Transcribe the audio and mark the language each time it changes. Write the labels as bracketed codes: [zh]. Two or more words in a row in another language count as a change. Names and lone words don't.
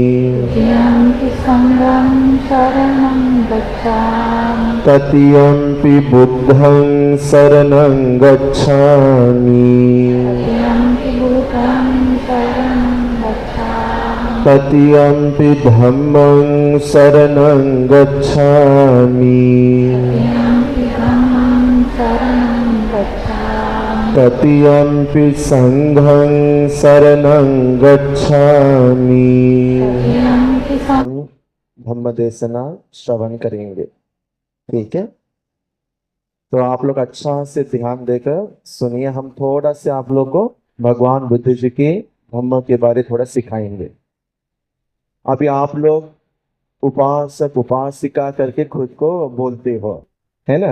[pi] तृतीयम्पि बुद्धं शरणं गच्छामि तृतीयम्पि धम्मं शरणं गच्छामि तृतीयम्पि संघं शरणं गच्छामि। [hi] धम्म देशना श्रवण करेंगे, ठीक है। तो आप लोग अच्छा से ध्यान देकर सुनिए। हम थोड़ा से आप लोग को भगवान बुद्ध जी के धम्म के बारे थोड़ा सिखाएंगे। अभी आप लोग उपासक उपासिका करके खुद को बोलते हो, है ना।